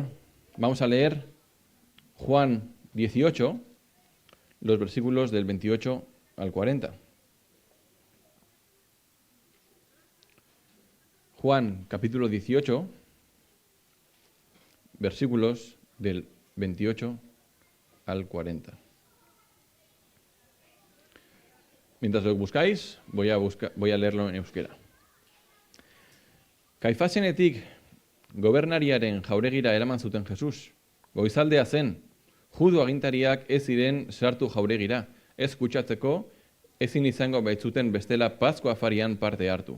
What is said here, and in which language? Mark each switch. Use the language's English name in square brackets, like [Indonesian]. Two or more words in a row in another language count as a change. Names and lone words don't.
[Spanish] Vamos a leer Juan 18, los versículos del 28 al 40. Juan capítulo 18, versículos del 28 al 40. Mientras lo buscáis, voy a leerlo en euskera. [Basque] Kaifasenetik gobernariaren jauregira eraman zuten Jesus. Goizaldea zen, judu agintariak ez ziren sartu jauregira, ez kutsatzeko, ezin izango baitzuten bestela Paskua afarian parte hartu.